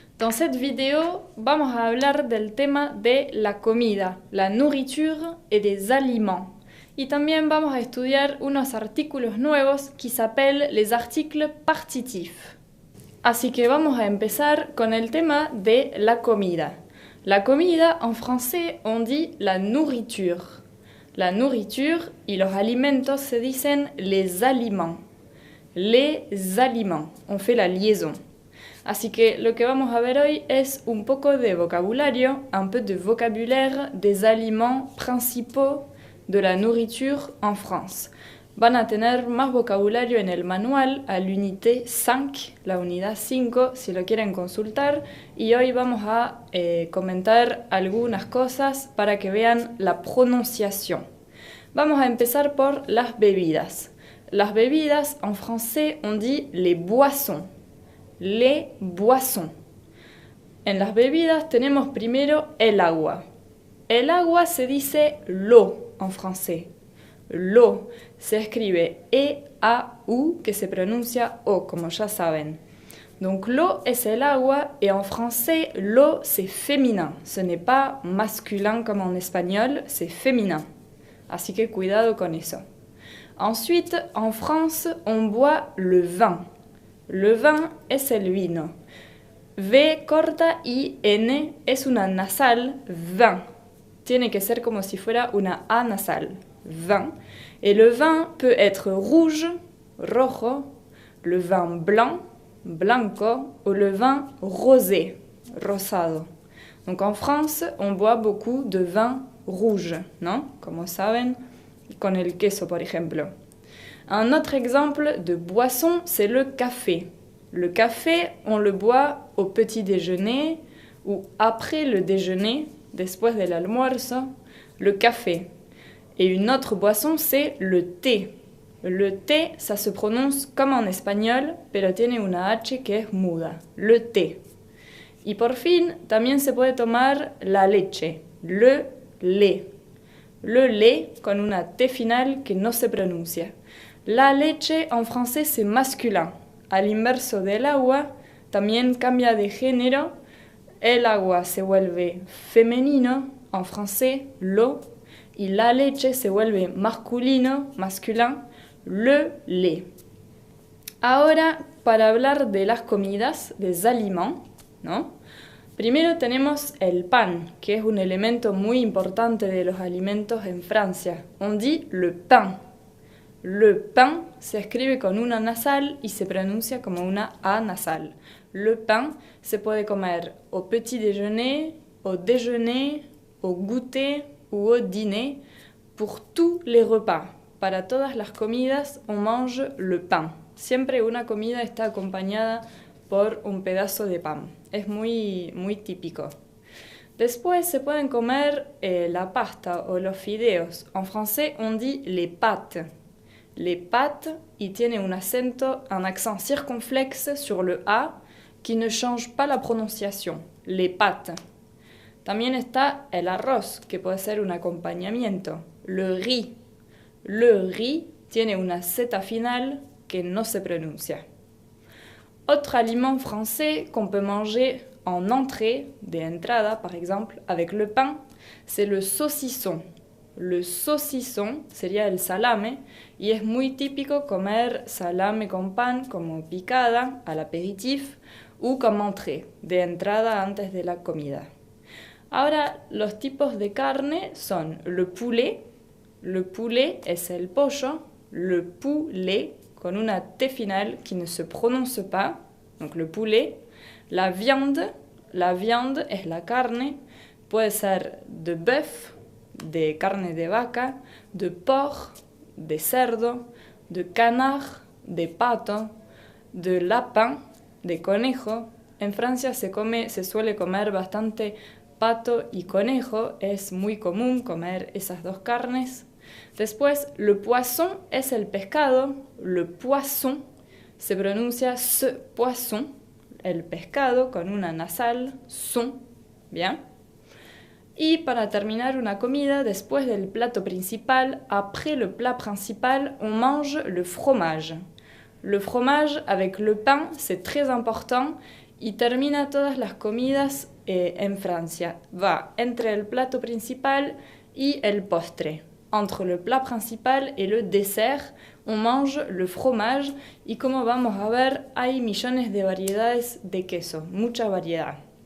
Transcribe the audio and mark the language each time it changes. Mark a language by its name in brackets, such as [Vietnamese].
[French] Dans cette vidéo, [Spanish] vamos a hablar del tema de la comida, [French] la nourriture et des aliments. [Spanish] Y también vamos a estudiar unos artículos nuevos [French] qui s'appellent les articles partitifs. [Spanish] Así que vamos a empezar con el tema de la comida. La comida, [French] en français, on dit la nourriture. [Spanish] La nourriture y los alimentos se dicen les aliments. [French] Les aliments, on fait la liaison. [Spanish] Así que lo que vamos a ver hoy es un poco de vocabulario, [French] un peu de vocabulaire des aliments principaux de la nourriture en France. [Spanish] Van a tener más vocabulario en el manual [French] a l'unité 5, [Spanish] la unidad 5, si lo quieren consultar. Y hoy vamos a comentar algunas cosas para que vean la prononciación. Vamos a empezar por las bebidas. Las bebidas, en français, [French] on dit les boissons. [Spanish] Les boissons. En las bebidas tenemos primero el agua. El agua se dice l'eau en français. L'eau se escribe E-A-U, que se pronuncia O, como ya saben. [French] Donc l'eau [Spanish] es el agua, [French] et en français, l'eau c'est féminin. Ce n'est pas masculin comme en espagnol, c'est féminin. [Spanish] Así que cuidado con eso. [French] Ensuite, en France, on boit le vin. [Spanish] Le vin es el vino. V corta y N es una nasal, vin. Tiene que ser como si fuera una A nasal, vin. [French] Et le vin peut être rouge, rojo, le vin blanc, blanco, ou le vin rosé, rosado. Donc en France, on boit beaucoup de vin rouge, ¿no? [Spanish] Como saben, con el queso, por ejemplo. [French] Un autre exemple de boisson, c'est le café. Le café, on le boit au petit déjeuner ou après le déjeuner, [Spanish] después del almuerzo, [French] le café. Et une autre boisson, c'est le thé. Le thé, ça se prononce comme en espagnol, [Spanish] pero tiene una H que es muda. [French] Le thé. [Spanish] Y por fin, también se puede tomar la leche. Le lait. Le lait con una T final que no se pronuncia. [French] La leche en français c'est masculin. [Spanish] Al inverso del agua, también cambia de género. El agua se vuelve femenino, en français l'eau, y la leche se vuelve masculino, masculin, le lait. Ahora, para hablar de las comidas, des aliments, ¿no? Primero tenemos el pan, que es un elemento muy importante de los alimentos en Francia. [French] On dit le pain. [Spanish] Le pain se escribe con una nasal y se pronuncia como una A nasal. [French] Le pain se puede comer au petit déjeuner, au déjeuner, au goûter ou au dîner. Pour tous les repas, [Spanish] para todas las comidas, [French] on mange le pain. [Spanish] Siempre una comida está acompañada por un pedazo de pan. Es muy, muy típico. Después se pueden comer la pasta o los fideos. [French] En français, on dit les pâtes. Les pâtes, [Spanish] y tiene un [French] accent circonflexe sur le A qui ne change pas la prononciación. Les pâtes. [Spanish] También está el arroz, que puede ser un acompañamiento. Le riz. Le riz tiene una Z final que no se pronuncia. [French] Autre aliment français qu'on peut manger en entrée, [Spanish] de entrada [French] par exemple, avec le pain, c'est le saucisson. [Spanish] Le saucisson sería el salame y es muy típico comer salame con pan como picada al apéritif o como entrée, de entrada antes de la comida. Ahora, los tipos de carne son le poulet es el pollo, le poulet con una T final [French] qui ne se prononce pas, donc le poulet, [Spanish] la viande es la carne, puede ser de bœuf, de carne de vaca, de porc, de cerdo, de canard, de pato, de lapin, de conejo. En Francia se suele comer bastante pato y conejo, es muy común comer esas dos carnes. Después, le poisson es el pescado, le poisson se pronuncia ce poisson, el pescado con una nasal, son, ¿bien? Y para terminar una comida, después del plato principal, [French] après le plat principal, on mange le fromage. Le fromage avec le pain, c'est très important [Spanish] y termina todas las comidas en Francia. Va entre el plato principal y el postre. [French] Entre le plat principal et le dessert, on mange le fromage [Spanish] y como vamos a ver, hay millones de variedades de queso, mucha variedad.